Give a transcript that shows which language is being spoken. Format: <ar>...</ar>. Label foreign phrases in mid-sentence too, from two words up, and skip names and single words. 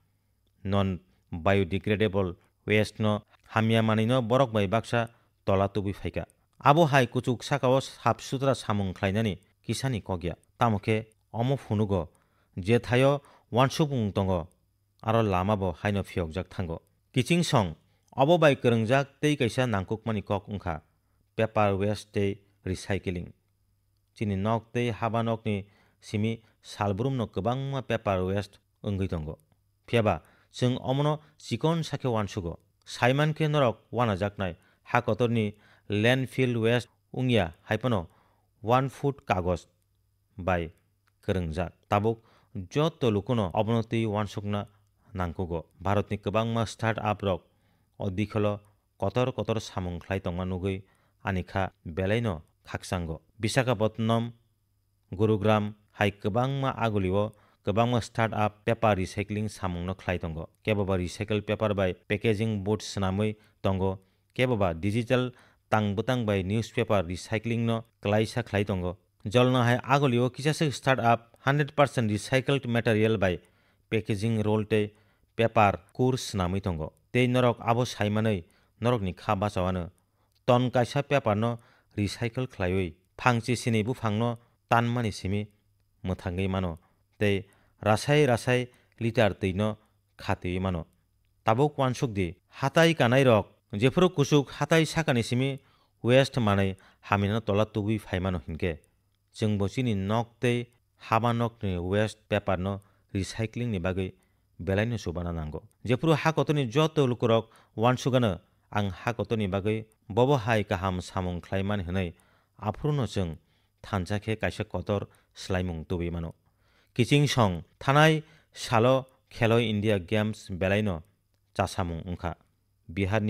<en>non biodegradable waste</en> <trp>no hamya manino borok bai baksa tola tubi phaika abo hai kuchuk sakao sap sutra samung khlainani kisani kogya tamokhe omo phunugo je thaio wansupung tongo aro lamabo haino phiyokjak thango kiching song obo bai kwrwngjak tei kaisa nangkukmani kok ongkha</trp> <en>paper waste</en> <trp>tei recycling chini nok tei haba nokni simi salbrumno kwbangma</trp> <en>paper waste</en> <trp>wngui tongo phiaba chwng omono chikon sakhe wansugo saimankhe norok wanajaknai hakotorni</trp> <en>landfill waste</en> <trp>ungya haipano 1 foot kagos bai kwrwngjak tabuk joto lukuno obonotui wansukna nangkugo bharatni kwbangma</trp> <en>start up</en> <trp>rok odikholo kotor kotor samung khlai tongma nugui anikha belaino khaksango Visakhapatnam Gurugram hai kwbangma agulio kwbangma</trp> <en>start up paper recycling</en> <trp>samungno khlai tongo keboba</trp> <en>recycle paper</en> <trp>bai</trp> <en>packaging board</en> <trp>swnamui tongo keboba digital tangbutang bai</trp> <en>newspaper recycling</en> <trp>no klaisa khlai tongo jolno hai agulio kisase</trp> <en>start up 100% recycled material</en> <trp>bai</trp> <en>packaging roll</en> <trp>tei paper kur swnamui tongo tei norok abo saimanei norokni kha bachawano ton kaisa paper no recycle khlaiwi phangchi sini bufangno tanmani simi mwthangui mano tei rasai liter tui no khatui mano tabuk wansukdi hatai kanai rok jefuru kusuk hatai sakani simi waste manai hamina tola tugui phaimano hinkhe chungbo chini nok tei haba nokni</trp> <en>waste paper</en> <trp>no recycling ni bagui belaino subana nango jefuru hakotoni joto lukurok wansugano ang hakotoni bagui bobo hai kaham samung khlaimani hwnai afruno chwng thanjakhe kaisa kotor slaimung tubi mano kiching song thanai salo khelo india games belaino chasamung ongkha biharni</trp>